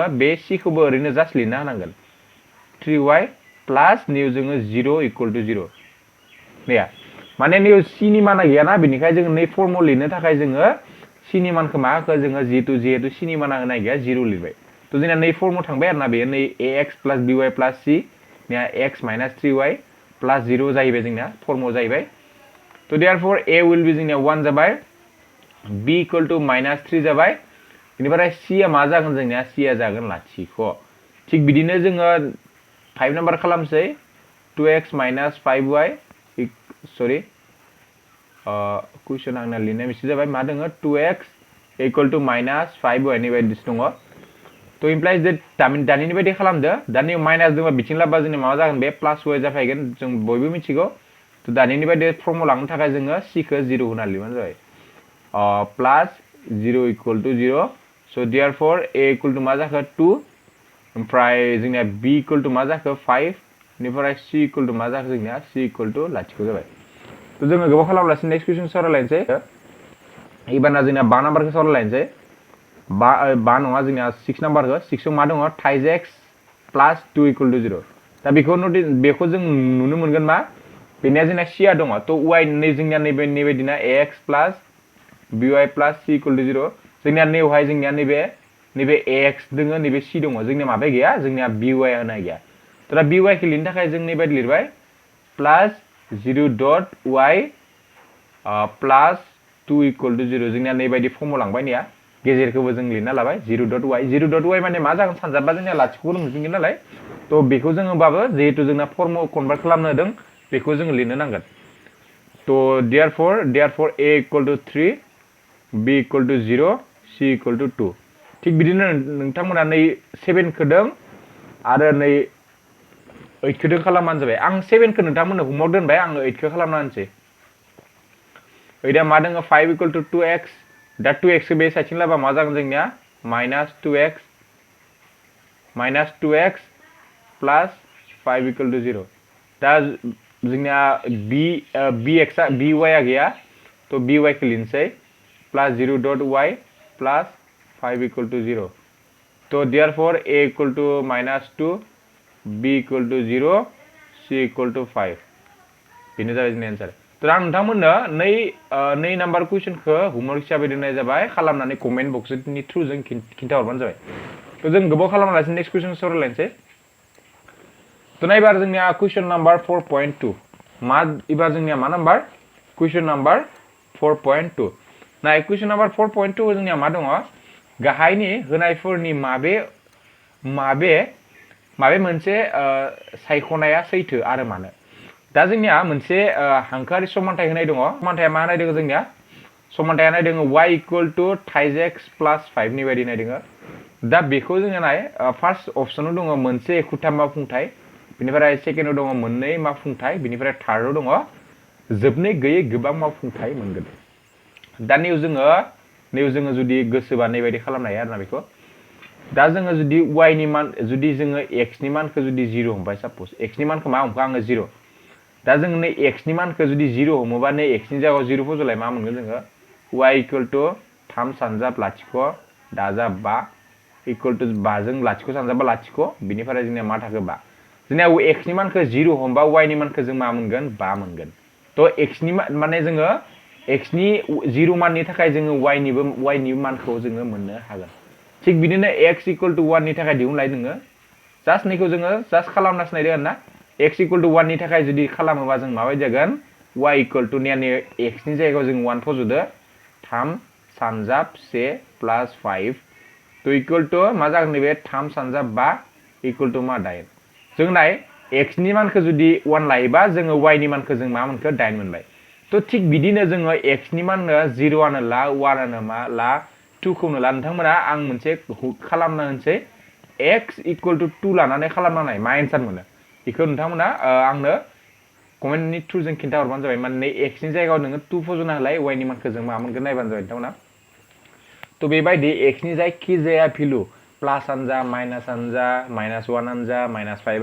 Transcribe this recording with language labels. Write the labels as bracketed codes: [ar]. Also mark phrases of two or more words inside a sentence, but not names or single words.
[brx] बे c खौबो ओरैनो जास्ट लिरना होनांगोन 3y प्लास निउ जोङो 0 [en] equal to [brx] 0 नैया माने निउ c नि माना गैयाना बेनिखाय जोङो नै फर्माव लिरनो थाखाय जोङो c नि मानखौ मा होखो जोङो जिहेतु c नि माना होनाय गैया 0 लिरबाय थ' जोंना नै फर्माव थांबाय आरोना बेयो नै ax प्लास by प्लास c निया x माइनास 3y प्लास 0 जाहैबाय जोंना फर्माव जाहैबाय थ' देयारफर [en] a will be [brx] जोंनिया 1 जाबाय b [en] equal to minus [brx] 3 जाबाय बेनिफ्राय c आ मा जागोन जोंनिया c आ जागोन लाथिख' थिग बिदिनो जोङो 5 नाम्बार खालामसै [en] 2x minus 5y sorry [brx] कुइसन आंना लिरनाय मिस्टेक जाबाय मा दङ [en] 2x equal to minus 5y [brx] नि बायदि दङ तो [en] implies that [brx] दानिनि बायदि खालामदो दानि माइनास दङ बिथिं लाबा जोंनि माबा जागोन बे प्लस y जाफैगोन जों बयबो मिथिगौ तो दानिनि बायदि फर्मुला लांनो थाखाय जोङो c खौ 0 होना लिरबानो जाबाय प्लस 0 [en] equal to 0 so therefore a equal to [brx] मा जाखो 2 ओमफ्राय जोंनिया [en] b equal to [brx] मा जाखो 5 निफ्राय [en] c equal to [brx] मा जाखो जोंनिया [en] c equal to [brx] लाथिख' जाबाय तो जोङो गोबाव खालामलासिनो [en] next question [brx] सावरायलायनोसै एबारना जोंनिया 5 नाम्बारखौ सावरायलायनोसै 5 नङा जोंनिया 6 नाम्बारखौ 6 आव मा दङ थाइज x प्लस 2 [en] equal to [brx] 0 दा बेखौ जों नुनो मोनगोन मा बेनिया जोंना c आ दङ तो y नै जोंनिया नैबे दिना ax प्लस by प्लस c [en] equal to [brx] 0 जोंनिया नैवहाय जोंनिया नैबे ax दङ नैबे c दङ जोंनिया माबा गैया जोंनिया by होनाय गैया तो दा by खौ लिरनो थाखाय जों नैबायदि लिरबाय प्लस 0 [en] dot y [brx] प्लस 2 [en] equal to [brx] 0 जोंनिया नैबायदि फर्मुला लांबाय निया गेजेरखौबो जों लिरना लाबाय 0 dot y माने मा जागोन सानजाबा जोंनिया लाथिख'खौनो मोनफिनगोन नालाय तो बेखौ जोङो बाबो जेहेतु जोंना फर्मुला कन्भार्ट खालामनो होदों बेखौ जोङो लिरनो नांगोन तो [en] therefore a equal to 3 b equal to 0 c equal to 2 [brx] थिग बिदिनो नोंथांमोना नै 7 खोदों आरो नै 8 खोदों खालामबानो जाबाय आं 7 खौ नोंथांमोननो हमवर्क दोनबाय आङो 8 खौ खालामना होनोसै 8 आ मा दङ 5 [en] equal to [brx] 2x दा 2x खौ बे साइडथिं लाबा मा जागोन जोंनिया -2x प्लस 5 equal to 0 दा जोंनिया by आ गया तो by को लिनसै प्लस 0 [en] dot y [brx] प्लस 5 equal [en] to 0 तो therefore a equal to -2 b equal to 0 c equal to 5 [brx] बेनो जाबाय जोंनि आन्सार तो आं नोंथांमोननो नै नाम्बार कुइसनखौ होमवर्क हिसाबै दोननाय जाबाय खालामनानै कमेन्ट बक्सनि थ्रु जों खिन्थाहरबानो जाबाय तो जों गोबाव खालामालासिनो [en] next question [brx] सावरायलायनोसै तो नायबार जोंनिया [en] question number [brx] 4.2 मा एबार जोंनिया मा नाम्बार [en] question number [brx] 4.2 नाय [en] question number [brx] 4.2 जोंनिया मा दङ गाहायनि होनायफोरनि माबे मोनसे सायख'नाया सैथो आरो मानो दा जोंनिया मोनसे हांखोआरि समानथाय होनाय दङ समानथाया मा होनाय दङ जोंनिया समानथाया होनाय दङ [en] y equal to [brx] थाइज x प्लस 5 नि बायदि होनाय दङ दा बेखौ जोङो नाय फार्स्ट अपसनाव दङ मोनसे एखुथा मावफुंथाय बिनिफ्राय सेकेन्डआव दङ मोननै मावफुंथाय बिनिफ्राय थार्डआव दङ जोबनो गैयै गोबां मावफुंथाय मोनगोन दा नेव जोङो जुदि गोसोबा नैबायदि खालामनो हायो आरोना बेखौ दा जोङो जुदि y नि मान जुदि जोङो x नि मानखौ जुदि 0 हमबाय साप'ज x नि मानखौ मा हमखो आङो 0 दा जों नै x नि मानखौ जुदि 0 हमोबा नै x नि जायगायाव 0 फज'लाय मा मोनगोन जोङो [en] y equal to [brx] 3 सानजाब लाथिख' दाजाब 5 [en] equal to [brx] 5 जों लाथिख' सानजाबा लाथिख' बिनिफ्राय जोंनिया मा थाखो 5 जोंनिया x नि मानखौ 0 हमबा y नि मानखौ जों मा मोनगोन 5 मोनगोन तो x नि माने जोङो x नि 0 माननि थाखाय जोङो y नि मानखौ जोङो मोननो हागोन थिग बिदिनो [en] x equal to [brx] 1 नि थाखाय दिहुनलाय नोङो जास्ट नैखौ जोङो जास्ट खालामना सिनायदो आरोना [en] x equal to [brx] 1 नि थाखाय जुदि खालामोबा जों माबायदि जागोन y equal to ने x नि जायगायाव जों 1 फज'दो 3 सानजाब 1 प्लस 5 तो [en] equal to [brx] मा जागोन नैबे 3 सानजाब 5 [en] equal to [brx] मा 8 जों नाय x नि मानखौ जुदि 1 लायोबा जोङो y नि मानखौ जों मा मोनखो 8 मोनबाय तो थिग बिदिनो जोङो x नि माननो 0 आनो ला 1 आनो मा ला 2 खौनो ला नोंथांमोना आं मोनसे खालामना होनसै [en] x equal to [brx] 2 लानानै खालामना नाय मा एन्सार मोनो बेखौ नोंथांमोना आंनो कमेन्टनि थ्रु जों खिन्था हरबानो जाबाय माने x नि जायगायाव नोङो 2 फज'ना होलाय y नि मानखौ जों मा मोनगोन नायबानो जाबाय नोंथांमोना तो बेबायदि x नि जायखि जाया [en] value plus [brx] आनो जा माइनास आनो जा माइनास 1 आनो जा माइनास 5